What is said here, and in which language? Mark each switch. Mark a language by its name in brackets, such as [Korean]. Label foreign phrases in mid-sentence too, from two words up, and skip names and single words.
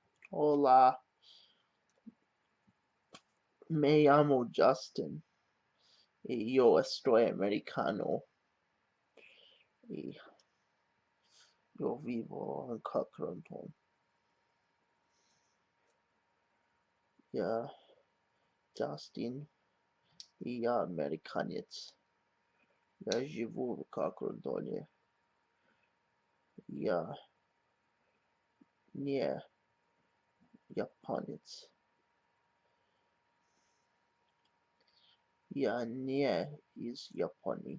[Spanish] Hola, me llamo Justin y yo estoy americano y yo vivo en Cochranton. [Russian] Ya, Justin y я американец. Я живу в Cochrantoне. Я не японец. Я не из Японии.